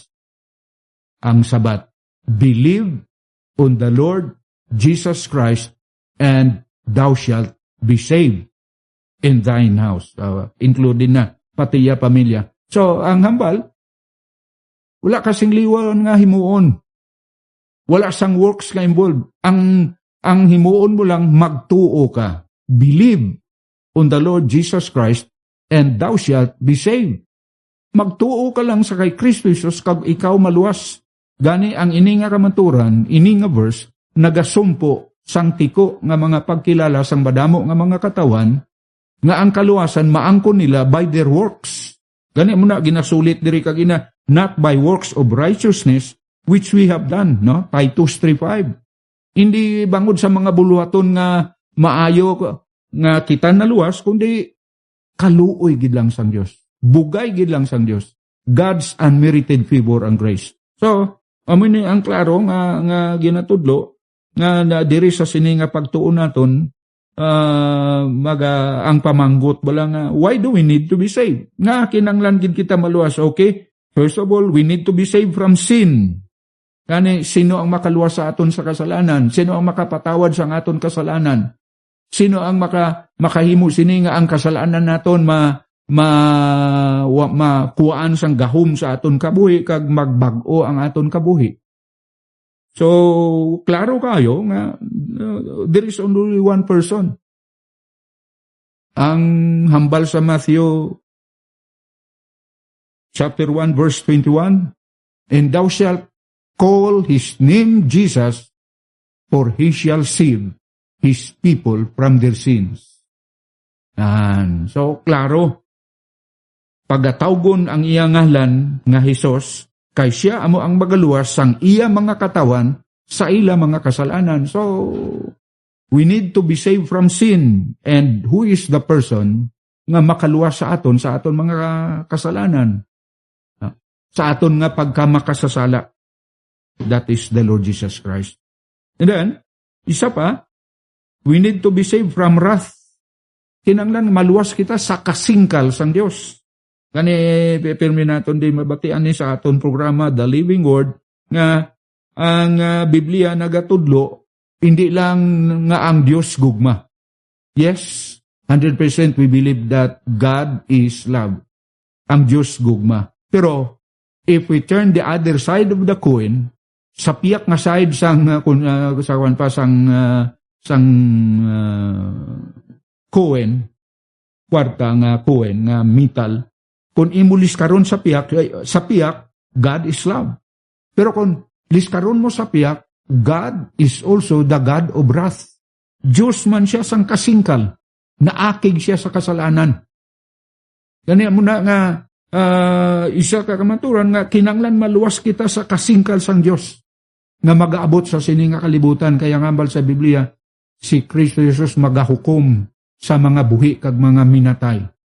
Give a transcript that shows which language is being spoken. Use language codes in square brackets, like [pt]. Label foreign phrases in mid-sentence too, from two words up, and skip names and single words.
[hil] Ang sabat, [en] believe on the Lord Jesus Christ, and thou shalt be saved in thine house. [hil] Including na pati ya pamilya. So, ang hambal, wala kasing liwan nga himuon. Wala sang works ka involved. Ang himuon mo lang, magtuo ka. [en] Believe on the Lord Jesus Christ, and thou shalt be saved. [hil] Magtuo ka lang sa kay Kristo Jesus kag ikaw maluwas. Gani ang ini nga kamanturan, ini nga verse, nagasumpo sang tiko nga mga pagkilala sang badamo nga mga katawan, nga ang kaluwasan maangkon nila [en] by their works. [hil] Gani mo na ginasulit diri kagina, [en] not by works of righteousness which we have done, no? [hil] Titus 3:5. Hindi bangod sa mga buluhaton nga maayo nga kita naluwas, kundi kaluoy gid lang sang Dios. Bugay gid lang sang Dios. [en] God's unmerited favor and grace. [hil] So, amoy ni ang klaro nga ginatudlo nga diri sa sini nga pagtuon naton ang pamanggot bala nga [en] why do we need to be saved? [hil] Nga kinanglan gid kita maluwas. Okay? [en] First of all, we need to be saved from sin. [hil] Kani sino ang makaluwas sa aton sa kasalanan? Sino ang makapatawad sa aton kasalanan? Sino ang makahimo sini nga ang kasalanan naton makuhaan sang gahom sa aton kabuhi kag magbag-o ang aton kabuhi. [en] So, [hil] klaro kayo nga [en] there is only one person. [hil] Ang hambal sa [en] Matthew chapter 1 verse 21, and thou shalt call his name Jesus, for he shall save his people from their sins. And so, [hil] klaro, pagatawgon ang iya ngalan nga Hesus, kay siya amo ang magaluwas sang iya mga katawan sa ila mga kasalanan. [en] So, we need to be saved from sin. And who is the person [hil] nga makaluwas sa aton mga kasalanan? Sa aton nga pagkamakasasala. [en] That is the Lord Jesus Christ. And then, [hil] isa pa, [en] we need to be saved from wrath. [hil] Kinanglan maluwas kita sa kasingkal sang Dios. Kani pirmi naton din mabatian ni sa aton programa The Living Word nga ang Biblia nagatudlo hindi lang nga ang Dios gugma. [en] Yes, 100% we believe that God is love. [hil] Ang Dios gugma. Pero [en] if we turn the other side of the coin, [hil] sa piyak nga side sang coin, kwarta nga coin nga metal, kung imulis karon sa piyak, [en] God is love. [hil] Pero kung liskaron mo sa piyak, [en] God is also the God of wrath. [hil] Diyos man siya sang kasingkal, naakig siya sa kasalanan. Ganyan mo na nga, isa ka kamaturan nga, kinanglan maluwas kita sa kasingkal sang Diyos, nga mag-aabot sa sininga kalibutan. Kaya ngambal sa Biblia, si Kristo Jesus magahukom sa mga buhi kag mga minatay.